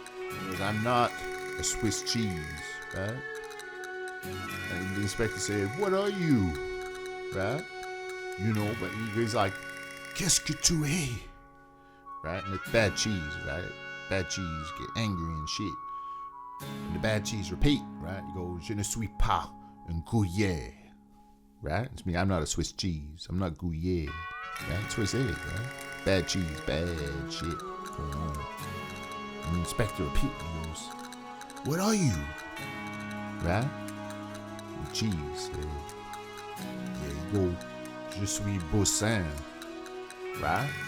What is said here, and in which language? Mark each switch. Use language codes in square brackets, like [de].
[en] He goes, "I'm not a Swiss cheese," right? And the inspector said, "What are you?" Right? You know, but he's like, [fr] "Qu'est-ce que tu es?" [en] Right? And it's bad cheese, right? Bad cheese get angry and shit. And the bad cheese repeat, right? [fr] He goes, "Je ne suis pas un Gruyère." [en] Right? It's me, I'm not a Swiss cheese. I'm not Gruyère. Right? That's what he said, right? Bad cheese, bad shit going on. And the inspector repeat, he goes, "What are you?" Right? The cheese, you go, [fr] "Je suis Boursin," [en] right?